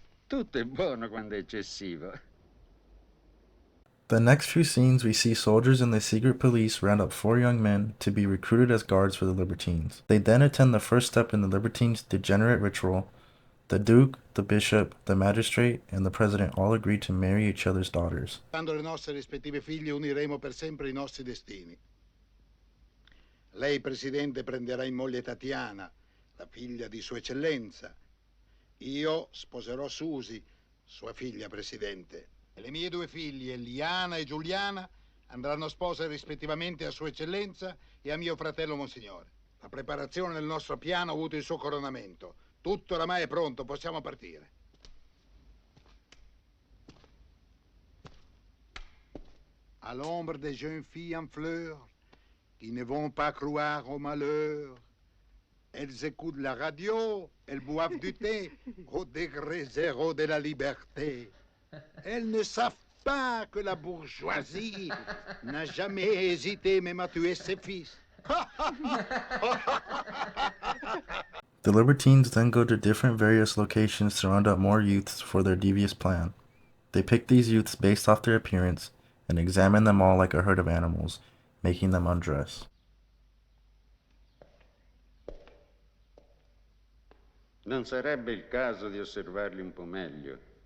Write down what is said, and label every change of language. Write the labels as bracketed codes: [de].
[it] Tutto è buono quando è eccessivo. [en] The next few scenes we see soldiers and the secret police round up 4 young men to be recruited as guards for the libertines. They then attend the first step in the libertines' degenerate ritual. The duke, the bishop, the magistrate, and the president all agree to marry each other's daughters. [it] Quando le nostre rispettive figlie uniremo per sempre i nostri destini. Lei, Presidente, prenderà in moglie Tatiana, la figlia di Sua Eccellenza. Io sposerò Susi, sua figlia, Presidente. E le mie 2 figlie, Liana e Giuliana, andranno spose rispettivamente a Sua Eccellenza e a mio fratello Monsignore. La preparazione del nostro piano ha avuto il suo coronamento. Tutto oramai è pronto, possiamo partire. [fr] À l'ombre des jeunes filles en fleurs qui ne vont pas croire au malheur. Elles écoutent la radio, elles boivent du thé au degré zéro de la liberté. Elles ne savent pas que la bourgeoisie n'a jamais hésité même à tuer ses fils. [en] The libertines then go to different various locations to round up more youths for their devious plan. They pick these youths based off their appearance and examine them all like a herd of animals, making them undress. [it] Non sarebbe il caso di osservarli un po' meglio.